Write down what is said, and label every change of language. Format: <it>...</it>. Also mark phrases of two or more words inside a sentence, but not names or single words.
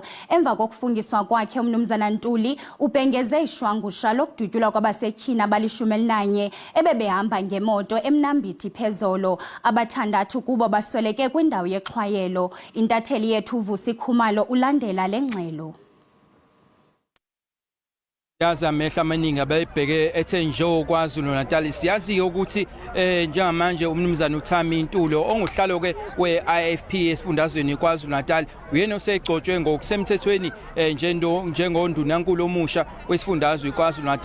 <xh>Emva kokufungiswa kwakhe umnumzana Ntuli ubhengeze ishwangusha lokudutyulwa kwabasetyhini abali-11 ebebehamba ngemoto eMnambithi phezolo. Abathandathu kubo basweleke kwindawo yexhwayelo. Intatheli yethu uVusi Khumalo ulandela le ngxelo.</xh> <zu>Yaza amehla amaningi abebheke ethenjo KwaZulu-Natal siyazi ukuthi njengamanje umnumzana uThami Ntuli onguhlalo ke we-IFP esifundazweni KwaZulu-Natal uyena osegcotshwe ngokusemthethweni njengondunankulu omusha wesifundazwe KwaZulu-Natal.</zu>